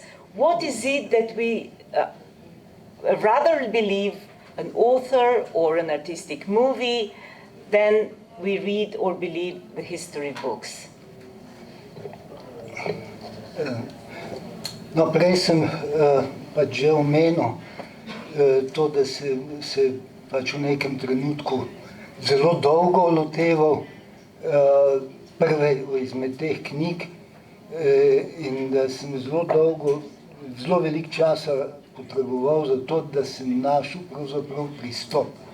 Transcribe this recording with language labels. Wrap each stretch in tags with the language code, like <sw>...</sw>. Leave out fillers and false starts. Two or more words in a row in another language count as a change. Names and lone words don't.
<en>What is it that we rather believe an author or an artistic movie than we read or believe the history books?</en> <sl>No, prej sem pač že omenil to, da se pač v nekem trenutku zelo dolgo loteval prve izmed teh knjig in da sem zelo veliko časa potreboval za to, da sem našel pravzaprav pristop.</sl>